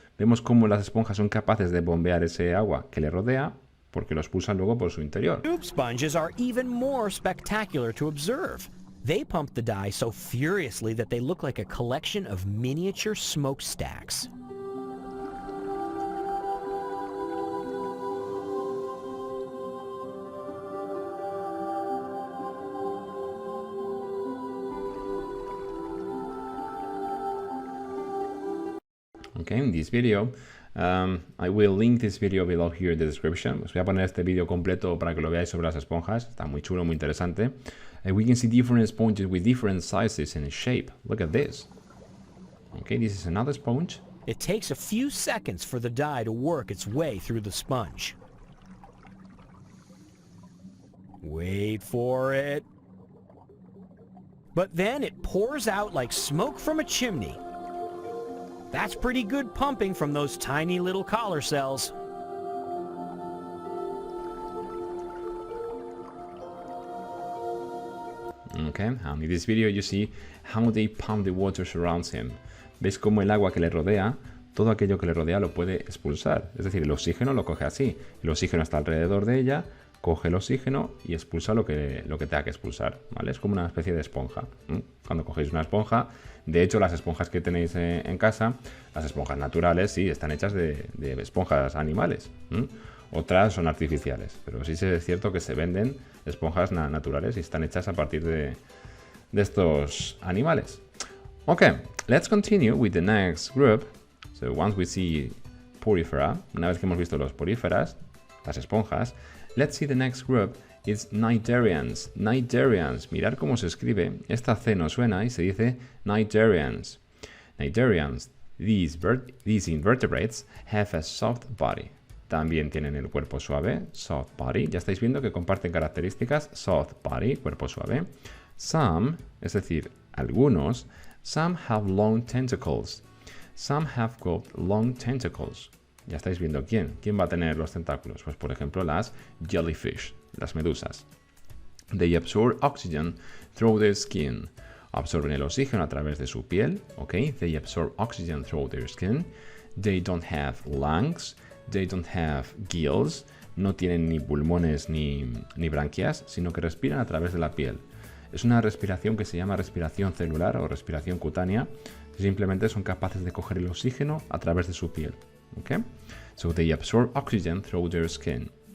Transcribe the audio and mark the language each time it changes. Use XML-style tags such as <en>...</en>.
<es>Vemos cómo las esponjas son capaces de bombear ese agua que le rodea porque lo expulsan luego por su interior.</es> <en>Tube sponges are even more spectacular to observe. They pump the dye so furiously that they look like a collection of miniature smokestacks. Okay, in this video, I will link this video below here in the description.</en> <es>Os voy a poner este vídeo completo para que lo veáis sobre las esponjas. Está muy chulo, muy interesante.</es> <en>We can see different sponges with different sizes and shape. Look at this. Okay, this is another sponge. It takes a few seconds for the dye to work its way through the sponge. Wait for it. But then it pours out like smoke from a chimney. That's pretty good pumping from those tiny little collar cells. Okay, and in this video you see how they pump the water surrounds him.</en> <es>¿Veis cómo el agua que le rodea, todo aquello que le rodea lo puede expulsar? Es decir, el oxígeno lo coge así. El oxígeno está alrededor de ella, coge el oxígeno y expulsa lo que tenga que expulsar, ¿vale? Es como una especie de esponja. Cuando cogéis una esponja, de hecho las esponjas que tenéis en casa, las esponjas naturales, sí, están hechas de esponjas animales. Otras son artificiales, pero sí es cierto que se venden esponjas naturales y están hechas a partir de estos animales.</es> <en>Okay, let's continue with the next group. So once we see Porifera,</en> <es>una vez que hemos visto los poríferas, las esponjas,</es> <en>let's see the next group It's cnidarians. Cnidarians.</en> <es>Mirad cómo se escribe. Esta C no suena y se dice cnidarians. Cnidarians.</es> <en>These invertebrates have a soft body.</en> <es>También tienen el cuerpo suave,</es> <en>soft body.</en> <es>Ya estáis viendo que comparten características, soft body, cuerpo suave.</es> <en>Some,</en> <es>es decir, algunos,</es> <en>some have long tentacles. Some have got long tentacles.</en> <es>Ya estáis viendo quién va a tener los tentáculos. Pues por ejemplo las jellyfish, las medusas.</es> <en>They absorb oxygen through their skin.</en> <es>Absorben el oxígeno a través de su piel, ¿ok?</es> <en>They absorb oxygen through their skin. They don't have lungs. They don't have gills.</en> <es>No tienen ni pulmones ni branquias, sino que respiran a través de la piel. Es una respiración que se llama respiración celular o respiración cutánea. Simplemente son capaces de coger el oxígeno a través de su piel. Okay?</es> <en>So they absorb oxygen through their skin.</en>